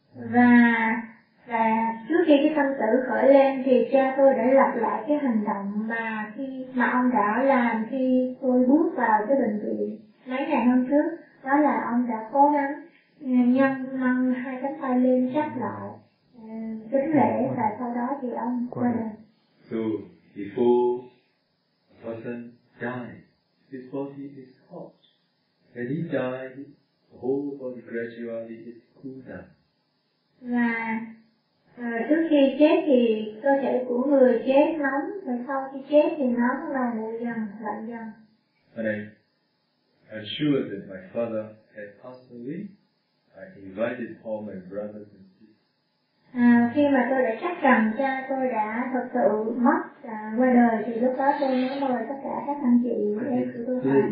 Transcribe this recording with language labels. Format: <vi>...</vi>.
<vi>Và trước khi cái tâm tử khởi lên thì cha tôi đã lặp lại cái hành động mà ông đã làm khi tôi bước vào cái bệnh viện mấy ngày hôm trước, đó là ông đã cố gắng nâng hai cánh tay lên chắp lại kính lễ, và sau đó thì ông qua đời.</vi> <en>So before a person dies, his body is hot. When he dies, the whole body gradually is cool down.</en> <vi>Và trước khi chết thì cơ thể của người chết nóng, và sau khi chết thì nóng và nguội dần, lạnh dần.</vi> <en>When I assured that my father had passed away, I invited all my brothers and sisters.</en> <vi>Khi mà tôi đã chắc rằng cha tôi đã thực sự mất qua đời, thì lúc đó tôi mới mời tất cả các anh chị em của tôi</vi>